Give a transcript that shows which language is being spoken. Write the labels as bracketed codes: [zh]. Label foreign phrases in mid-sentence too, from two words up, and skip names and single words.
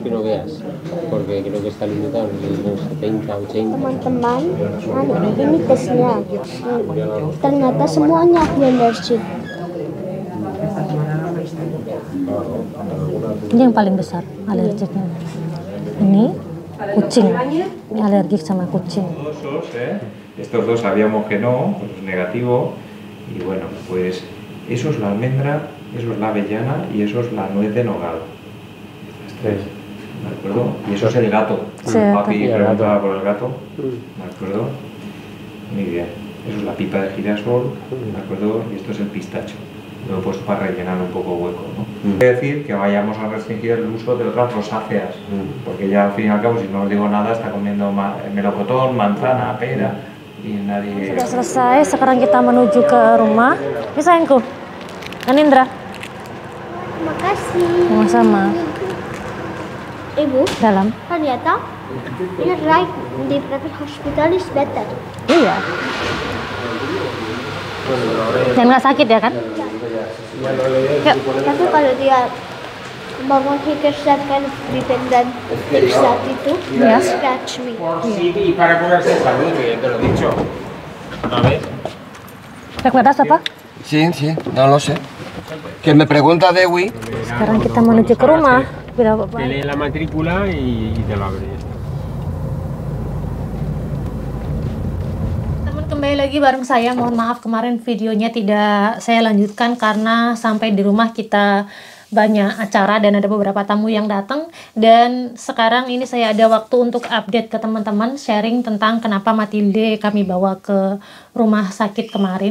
[id] Teman-teman, ini tesnya. Ternyata semuanya allergic. Ini yang paling besar alergiknya. Ini kucing. Ini alergik sama kucing. [es] Estos dos sabíamos que no, pues es negativo. Y bueno, pues eso es la almendra, eso es la avellana y eso es la nuez de nogada. Estas tres, ¿de acuerdo? Y eso es el gato. Sí, Papi el preguntaba gato. por el gato, ¿de acuerdo? Muy bien. Eso es la pipa de girasol, ¿de acuerdo? Y esto es el pistacho. Lo he puesto para rellenar un poco hueco, ¿no? Quiere decir que vayamos a restringir el uso de otras rosáceas, porque ya al fin y al cabo, si no os digo nada, está comiendo melocotón, manzana, pera, y nadie... [id] Sudah selesai, sekarang kita menuju ke rumah. Ini sayangku, Anindra. Makasih. Sama-sama. Ibu, Dalam. ternyata ini [en] right di private hospital is better. [id] Iya. Dan nggak sakit ya kan? Yuk. Tapi kalau dia bangun [en] he gets that kind of dependent that itu, [id] Ya. [en] scratch me. [es] Sí, y para curarse salud, que ya te lo he dicho. A ver. Recuerdas apa? Sí, no lo sé. Que me pregunta Dewi. [id] Sekarang kita menuju ke rumah. Tidak apa-apa. [es] Te lee la matrícula y te lo abre. [id] Teman, kembali lagi bareng saya. Mohon maaf kemarin videonya tidak saya lanjutkan karena sampai di rumah kita banyak acara dan ada beberapa tamu yang datang, dan sekarang ini saya ada waktu untuk update ke teman-teman, sharing tentang kenapa Matilde kami bawa ke rumah sakit kemarin.